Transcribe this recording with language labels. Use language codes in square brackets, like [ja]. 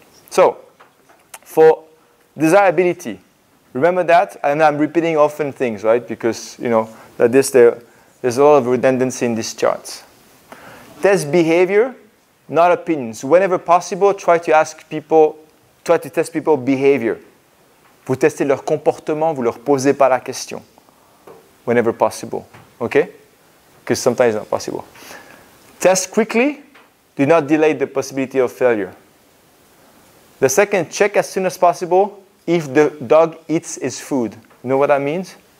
[en] So for desirability, remember that, and I'm repeating often things, right? Because that there's a lot of redundancy in these charts. Test behavior, not opinions. Whenever possible, try to test people behavior. [fr] Vous testez leur comportement, vous leur posez pas la question. [en] Whenever possible, okay? Because sometimes it's not possible. Test quickly. Do not delay the possibility of failure. The second, check as soon as possible if the dog eats its food. You know what that means?